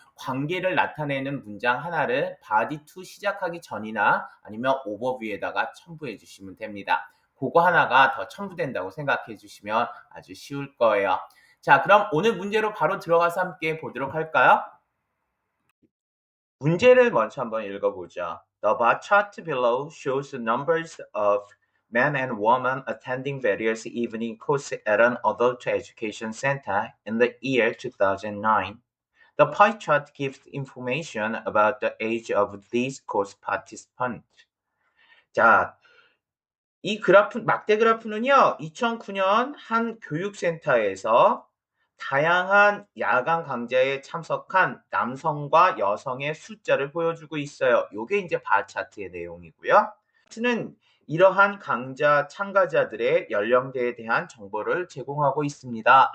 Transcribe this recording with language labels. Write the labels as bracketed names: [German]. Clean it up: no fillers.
[Korean] 관계를 나타내는 문장 하나를 바디 2 시작하기 전이나 아니면 오버뷰에다가 첨부해 주시면 됩니다. 그거 하나가 더 첨부된다고 생각해 주시면 아주 쉬울 거예요. 자, 그럼 오늘 문제로 바로 들어가서 함께 보도록 할까요? 문제를 먼저 한번 읽어보죠. [English] The bar chart below shows the numbers of men and women attending various evening courses at an adult education center in the year 2009. The pie chart gives information about the age of these course participants. [Korean] 자, 이 그래프, 막대 그래프는요, 2009년 한 교육센터에서 다양한 야간 강좌에 참석한 남성과 여성의 숫자를 보여주고 있어요. 요게 이제 바 차트의 내용이고요. 차트는 이러한 강좌 참가자들의 연령대에 대한 정보를 제공하고 있습니다.